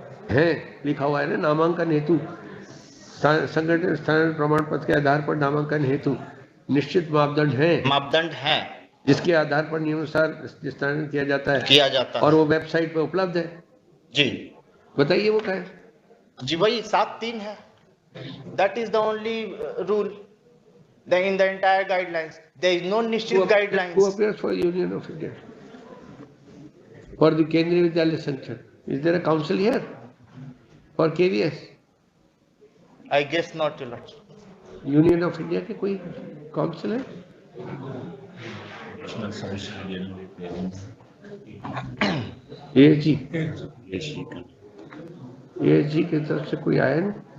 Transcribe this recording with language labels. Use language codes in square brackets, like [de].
[hi] है, लिखा हुआ है ना, नामांकन हेतु संगठन स्थानांतरण प्रमाण पत्र के आधार पर नामांकन हेतु निश्चित मापदंड है जिसके आधार पर नियमानुसार स्थानांतरण किया जाता है और वो वेबसाइट पर उपलब्ध है। जी बताइए वो क्या है? जी वही 7(3) है। [en] That is the only rule in the entire guidelines. There is no निश्चित guidelines. Who appears for Union of India? For the Kendriya Vidyalaya Sanction. Is there a council here for KVS? I guess not, your lordship. [hi] Union of India के कोई council है? ASG की तरफ से कोई आया नहीं?